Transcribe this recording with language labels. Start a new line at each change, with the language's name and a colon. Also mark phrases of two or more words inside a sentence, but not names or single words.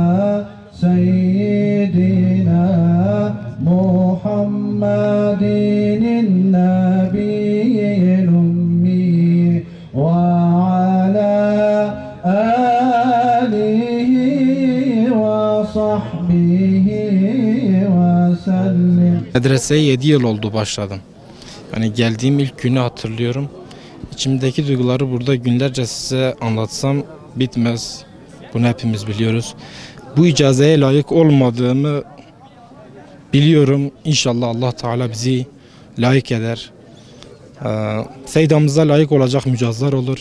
Arabic: سيدنا محمد النبي الأمي وعلى آله وصحبه وسلم.
Turkish: Medreseye 7 yıl oldu başladım. Yani geldiğim ilk günü hatırlıyorum. İçimdeki duyguları burada günlerce size anlatsam bitmez. Bunu hepimiz biliyoruz. Bu icazeye layık olmadığımı biliyorum. İnşallah Allah Teala bizi layık eder. Seydamıza layık olacak mücazlar olur.